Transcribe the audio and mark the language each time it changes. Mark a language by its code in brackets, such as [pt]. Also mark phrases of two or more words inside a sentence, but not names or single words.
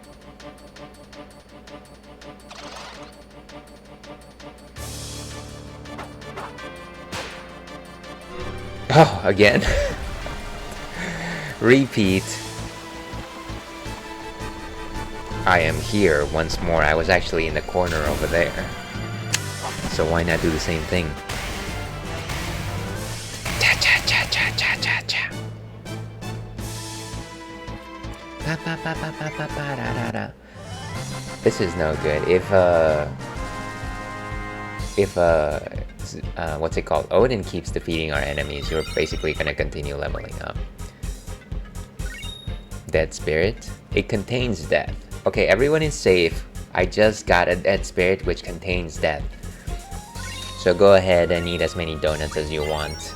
[en] Oh, again. Repeat. I am here once more. I was actually in the corner over there. So why not do the same thing? Cha cha cha cha cha cha cha. Pa pa pa pa pa pa pa da da da. This is no good. if what's it called? Odin keeps defeating our enemies, you're basically gonna continue leveling up. Dead Spirit. It contains death. Okay, everyone is safe. I just got a Dead Spirit which contains death. So go ahead and eat as many donuts as you want.